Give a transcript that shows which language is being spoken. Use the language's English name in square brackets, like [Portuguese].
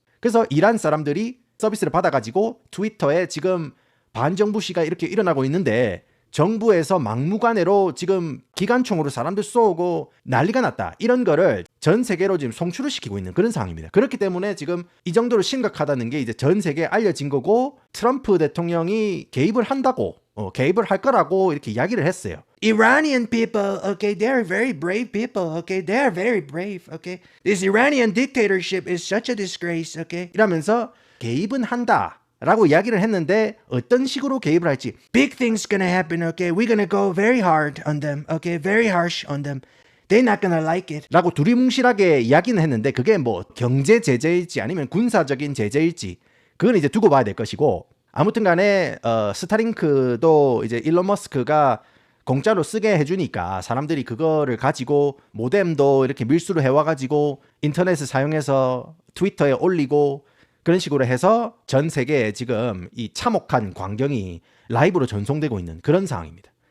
[Korean] 그래서 이란 사람들이 서비스를 받아가지고 트위터에 지금 반정부 시가 이렇게 일어나고 있는데 정부에서 막무가내로 지금 기관총으로 사람들 쏘고 난리가 났다. 이런 거를 전 세계로 지금 송출을 시키고 있는 그런 상황입니다. 그렇기 때문에 지금 이 정도로 심각하다는 게 이제 전 세계에 알려진 거고 트럼프 대통령이 개입을 한다고 개입을 할 거라고 이렇게 이야기를 했어요. [English] Iranian people, okay, they're very brave people, okay, they're very brave, okay. This Iranian dictatorship is such a disgrace, okay. [Korean] 이러면서 개입은 한다. 라고 이야기를 했는데 어떤 식으로 개입을 할지 [English] Big things gonna happen, okay? We're gonna go very hard on them, okay? Very harsh on them. They're not gonna like it. [Korean] 라고 두리뭉실하게 이야기는 했는데 그게 뭐 경제 제재일지 아니면 군사적인 제재일지 그건 이제 두고 봐야 될 것이고 아무튼 간에 스타링크도 이제 일론 머스크가 공짜로 쓰게 해주니까 사람들이 그거를 가지고 모뎀도 이렇게 밀수를 해와가지고 인터넷을 사용해서 트위터에 올리고 그런 식으로 해서 전 세계에 지금 이 참혹한 광경이 라이브로 전송되고 있는 그런 상황입니다.